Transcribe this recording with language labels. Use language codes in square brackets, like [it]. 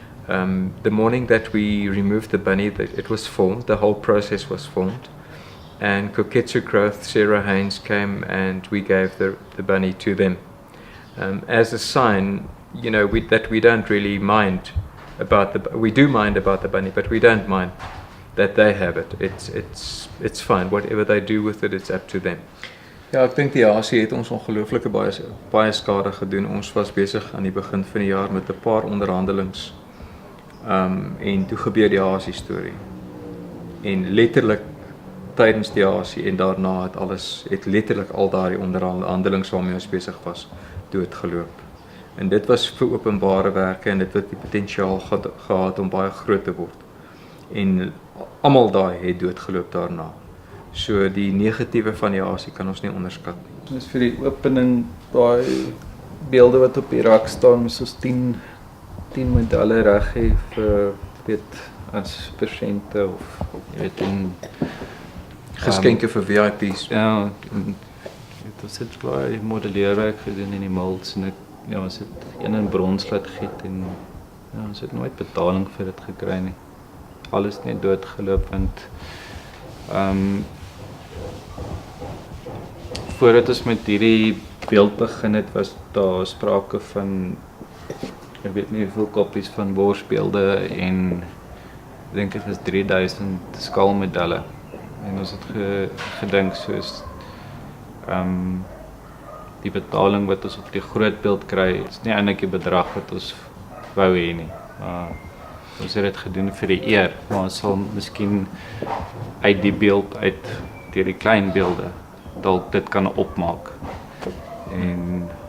[en] The morning that we removed the bunny, it was filmed, the whole process was filmed, and Koketsu Growth, Sarah Haynes came and we gave the bunny to them as a sign, you know, that we don't really mind about we do mind about the bunny, but we don't mind that they have it. It's fine, whatever they do with it, it's up to them. [af] Ja, ek dink die hasie het ons ongelooflike baie skade gedoen. Ons was besig aan die begin van die jaar met 'n paar onderhandelings. En toe gebeur die hasie storie. En letterlik tydens die hasie en daarna het letterlik al daardie onderhandelings waarmee ons besig was, doodgeloop. En dit was vir openbare werke en dit het die potensiaal gehad om baie groot te word. En almal daai het doodgeloop daarna. So die negatiewe van die hasie kan ons nie onderskat nie. Dis vir die opening, daai beelde wat op die rak staan, soos 10 medaille reg hê vir as persente of jy weet in geskenke vir VIP's. Ja, dit het baie modelleerwerk gedoen in die molds en ons het een in brons laat giet en ons het nooit betaling vir dit gekry nie. Alles net doodgeloop want voordat ons met hierdie beeld begin het, was daar sprake van ek weet nie hoeveel kopies van borsbeelde en ek dink dit is 3000 skalmedalle. En ons het gedink soos die betaling wat ons op die groot beeld kry, is nie eintlik die bedrag wat ons wou hê nie. Ons het dit gedoen vir die eer, maar ons sal miskien uit die beeld deur die klein beelde dalk dit kan opmaak. En